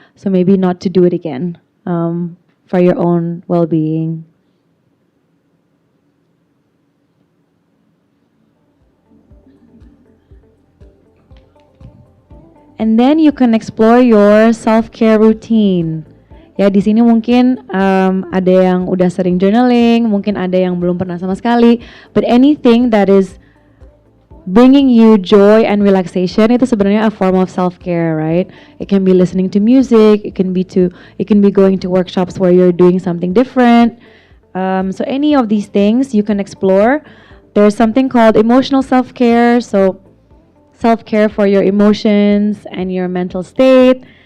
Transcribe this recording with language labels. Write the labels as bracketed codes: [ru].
[en] So maybe not to do it again for your own well-being. And then you can explore your self-care routine. [id] Ya, di sini mungkin ada yang udah sering journaling, mungkin ada yang belum pernah sama sekali. [en] But anything that is bringing you joy and relaxation [id] itu sebenarnya [en] a form of self-care, right? It can be listening to music, it can be going to workshops where you're doing something different. So any of these things you can explore. There's something called emotional self-care, so self-care for your emotions and your mental state.